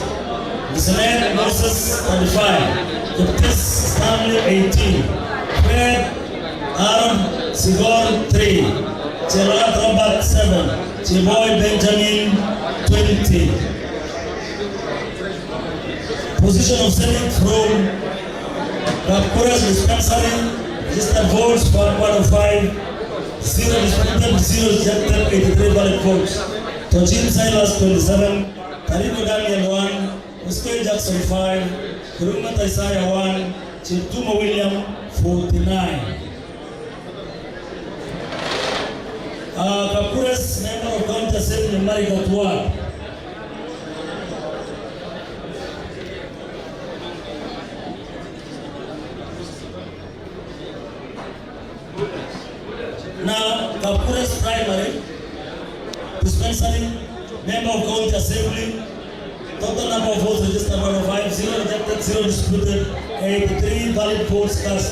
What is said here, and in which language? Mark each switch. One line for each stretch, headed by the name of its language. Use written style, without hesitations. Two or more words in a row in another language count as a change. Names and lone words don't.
English: Mr. Moses 35, Curtis Stanley 18, Fred Aaron Sigor 3, Gerard Robert 7, Chiboy Benjamin 20. Position of Senate from Kapures Dispensary, registered votes for 105, 0 disputed, 0 rejected, 83 valid votes. Tojin Silas 27, Tarino Daniel 1, Muskoy Jackson 5, Kurumata Isaiah 1, Chirtuma William 49. Kapures, member of County Assembly, Marakwet. Now, Kapures Primary Dispensary, member of County Assembly, total number of votes registered 105, 0 rejected, 0 disputed, 83 valid votes cast.